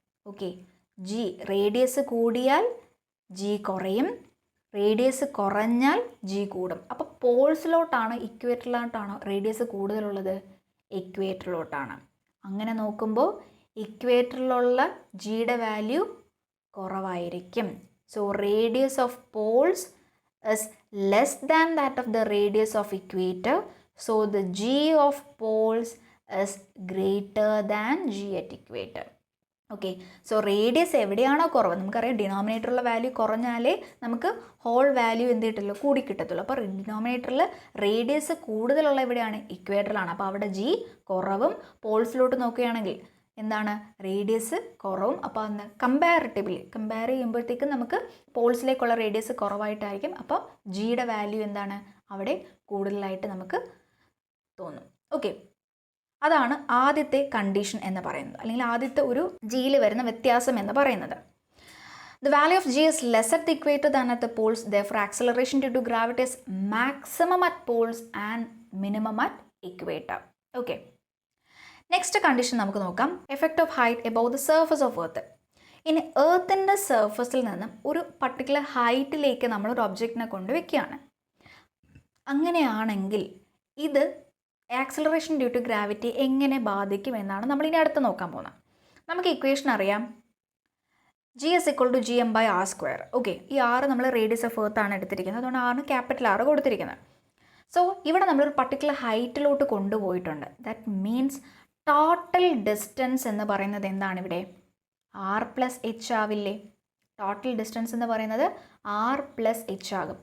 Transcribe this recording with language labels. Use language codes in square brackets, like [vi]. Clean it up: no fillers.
[ml] Okay, radius കൂടിയാൽ G കുറയും, radius കുറഞ്ഞാൽ ജി കൂടും. അപ്പോൾ പോൾസിലോട്ടാണ് ഇക്വേറ്ററിലോട്ടാണോ റേഡിയസ് കൂടുതലുള്ളത്? ഇക്വേറ്ററിലോട്ടാണ്. അങ്ങനെ നോക്കുമ്പോൾ ഇക്വേറ്ററിലുള്ള ജിയുടെ വാല്യൂ കുറവായിരിക്കും. [en] So radius of poles is less than that of the radius of equator. So the G of poles is greater than G at equator. [ml] Okay, so radius എവിടെയാണോ കുറവ്, നമുക്കറിയാം ഡിനോമിനേറ്ററിലുള്ള വാല്യൂ കുറഞ്ഞാലേ നമുക്ക് ഹോൾ വാല്യൂ എന്ത് കിട്ടുള്ളൂ? കൂടി കിട്ടത്തുള്ളൂ. അപ്പോൾ ഡിനോമിനേറ്ററിൽ റേഡിയസ് കൂടുതലുള്ള എവിടെയാണ്? ഇക്വേറ്ററിലാണ്. അപ്പോൾ അവിടെ ജി കുറവും. പോൾസിലോട്ട് നോക്കുകയാണെങ്കിൽ എന്താണ്? റേഡിയസ് കുറവും. അപ്പോൾ അന്ന് കമ്പയർ ചെയ്യുമ്പോഴത്തേക്കും നമുക്ക് പോൾസിലേക്കുള്ള റേഡിയസ് കുറവായിട്ടായിരിക്കും. അപ്പോൾ ജിയുടെ വാല്യൂ എന്താണ്? അവിടെ കൂടുതലായിട്ട് നമുക്ക് തോന്നും. ഓക്കെ, അതാണ് ആദ്യത്തെ കണ്ടീഷൻ എന്ന് പറയുന്നത്, അല്ലെങ്കിൽ ആദ്യത്തെ ഒരു ജിയിൽ വരുന്ന വ്യത്യാസം എന്ന് പറയുന്നത്. [en] The value of G is less at the equator than at the poles. Therefore, acceleration due to gravity is maximum at poles and minimum at equator. Okay. Next condition [ml] നമുക്ക് നോക്കാം. [en] Effect of height above the surface of earth. [ml] ഇനി എർത്തിൻ്റെ സർഫസിൽ നിന്നും ഒരു particular ഹൈറ്റിലേക്ക് നമ്മൾ ഒരു ഒബ്ജക്റ്റിനെ കൊണ്ട് വെക്കുകയാണ്. അങ്ങനെയാണെങ്കിൽ ഇത് ആക്സലറേഷൻ ഡ്യൂ ടു ഗ്രാവിറ്റി എങ്ങനെ ബാധിക്കും എന്നാണ് നമ്മൾ ഇനി അടുത്ത് നോക്കാൻ പോകുന്നത്. നമുക്ക് ഇക്വേഷൻ അറിയാം, [en] G is equal to gm/r². [ml] Okay, ഈ ആറ് നമ്മൾ റേഡിയസ് ഓഫ് എർത്ത് ആണ് എടുത്തിരിക്കുന്നത്, അതുകൊണ്ട് ആറിന് ക്യാപിറ്റൽ ആർ കൊടുത്തിരിക്കുന്നത്. സോ ഇവിടെ നമ്മളൊരു പർട്ടിക്കുലർ ഹൈറ്റിലോട്ട് കൊണ്ടുപോയിട്ടുണ്ട്. ദാറ്റ് മീൻസ് ടോട്ടൽ ഡിസ്റ്റൻസ് എന്ന് പറയുന്നത് എന്താണ്? ഇവിടെ r+h ആവില്ലേ? ടോട്ടൽ ഡിസ്റ്റൻസ് എന്ന് പറയുന്നത് r+h ആകും.